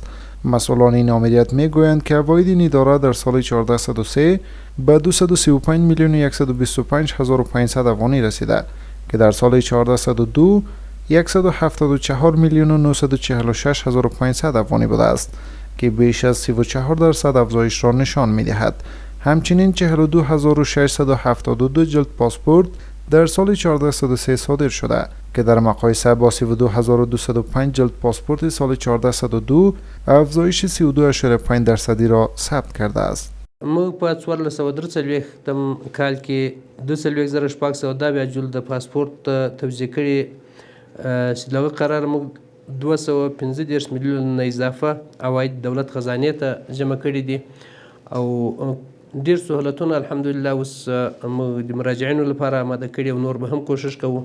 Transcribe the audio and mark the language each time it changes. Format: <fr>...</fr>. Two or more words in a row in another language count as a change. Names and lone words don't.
<fa>مسئولان این آمریت می گویند که عواید این اداره در سال 1403 به 235 میلیون 125 هزار و 500 افغانی رسیده که در سال 1402 174 میلیون و 946 هزار و 500 افغانی بوده است که بیش از 34% افزایش را نشان می دهد. همچنین 42672 جلد پاسپورت در سال 1403 صادر شده که در مقایسه با 32205 جلد پاسپورت سال 1402 افزایش 32.5% را ثبت کرده است.</fa> <ps>موږ په 1443 کال کې 2,410 جلد پاسپورت توزیع کړي چې دغه قرار موږ 215 میلیون نه اضافه عواید دولت خزانې ته جمع کړي دي او ډیر سهولتونه الحمدلله اوس موږ د مراجعینو لپاره آماده کړي او نور به هم کوشش کوو.</ps>